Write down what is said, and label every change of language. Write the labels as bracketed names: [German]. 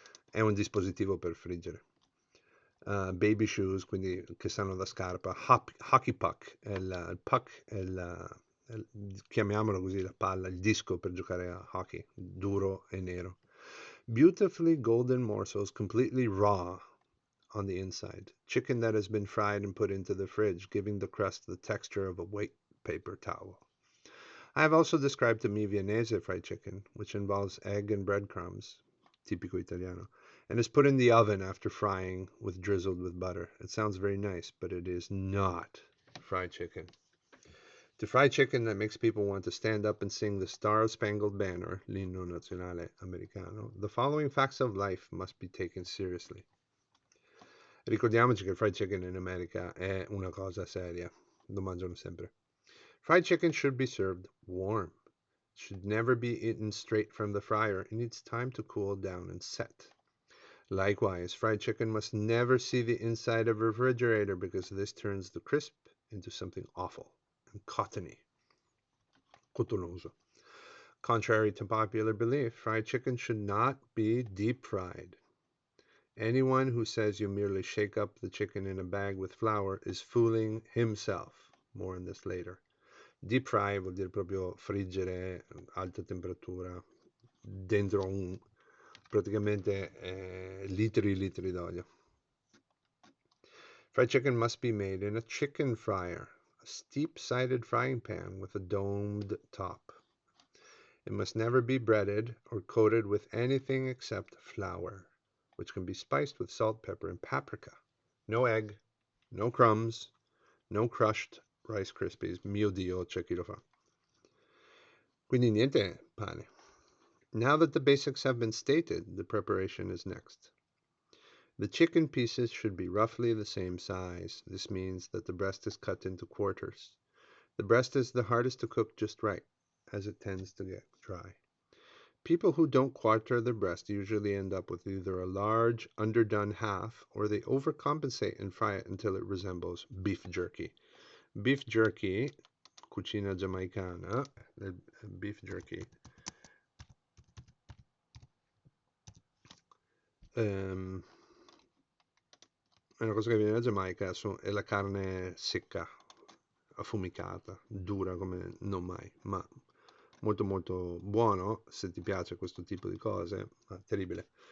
[Italian] È un dispositivo per friggere. [English] Baby shoes, [Italian] quindi che sanno da scarpa. [English] Hockey puck, [Italian] il puck è chiamiamolo così, la palla, il disco per giocare a hockey, duro e nero. [English] Beautifully golden morsels, completely raw on the inside. Chicken that has been fried and put into the fridge, giving the crust the texture of a white paper towel. I have also described to me Viennese fried chicken, which involves egg and breadcrumbs, [Italian] tipico italiano, [English] and is put in the oven after frying with drizzled with butter. It sounds very nice, but it is not fried chicken. To fry chicken that makes people want to stand up and sing the Star-Spangled Banner, [Italian] l'inno nazionale americano, [English] the following facts of life must be taken seriously. [Italian] Ricordiamoci che il fried chicken in America è una cosa seria, lo mangiano sempre. [English] Fried chicken should be served warm. It should never be eaten straight from the fryer. It needs time to cool down and set. Likewise, fried chicken must never see the inside of a refrigerator because this turns the crisp into something awful and cottony, cotonoso. Contrary to popular belief, fried chicken should not be deep fried. Anyone who says you merely shake up the chicken in a bag with flour is fooling himself. More on this later. [Italian] Deep fry vuol dire proprio friggere a alta temperatura dentro praticamente litri e litri d'olio. [English] Fried chicken must be made in a chicken fryer, a steep-sided frying pan with a domed top. It must never be breaded or coated with anything except flour, which can be spiced with salt, pepper, and paprika. No egg, no crumbs, no crushed Rice Krispies. [Italian] Mio Dio, c'è chi lo fa. Quindi niente pane. [English] Now that the basics have been stated, the preparation is next. The chicken pieces should be roughly the same size. This means that the breast is cut into quarters. The breast is the hardest to cook just right, as it tends to get dry. People who don't quarter their breast usually end up with either a large, underdone half, or they overcompensate and fry it until it resembles beef jerky. [Italian] Beef jerky, cucina giamaicana, beef jerky, ehm, è una cosa che viene da Giamaica, è la carne secca, affumicata, dura come non mai, ma molto molto buono se ti piace questo tipo di cose, ma terribile.